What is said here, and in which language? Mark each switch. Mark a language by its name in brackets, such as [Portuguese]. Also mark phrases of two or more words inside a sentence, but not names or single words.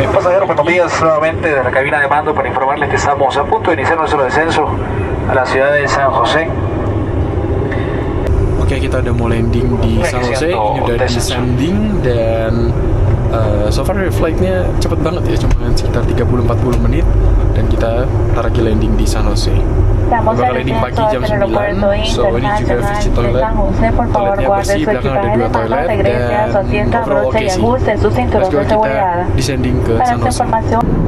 [Spanish] Pasajeros, buenos días nuevamente de la cabina de mando para informarles que estamos a punto de iniciar nuestro descenso a la ciudad de San José. [Indonesian] Oke, kita udah mau landing di San Jose. Ini udah descending dan [English] so far [Indonesian] flightnya cepet banget ya, cuma sekitar 30-40 menit, dan kita ntar lagi landing di San Jose. [Spanish] estamos [Indonesian] Bakal [Spanish] en [Indonesian] landing pagi [Spanish] descenso [Indonesian] jam [Spanish] del aeropuerto [Indonesian] 9, so ini juga [Spanish] internacional [Indonesian] visit [Spanish] de [Indonesian] toilet. [Spanish] San José. Por favor, [Indonesian] Toiletnya [Spanish] guarde [Indonesian] bersih, [Spanish] su [Indonesian] belakang ada [Spanish] equipaje de [Indonesian] 2 [Spanish] mano, [Indonesian] toilet, [Spanish] regrese a su [Indonesian] dan [Spanish] asiento, [Indonesian] overall [Spanish] abroche [Indonesian] oke [Spanish] y [Indonesian] sih. [Spanish] ajuste su [Indonesian] Let's [Spanish] cinturón [Indonesian] go, [Spanish] de [Indonesian] kita [Spanish] seguridad. [Indonesian] descending ke [Spanish] Para [Indonesian] San [Spanish] su [Indonesian] Jose. [Spanish] información,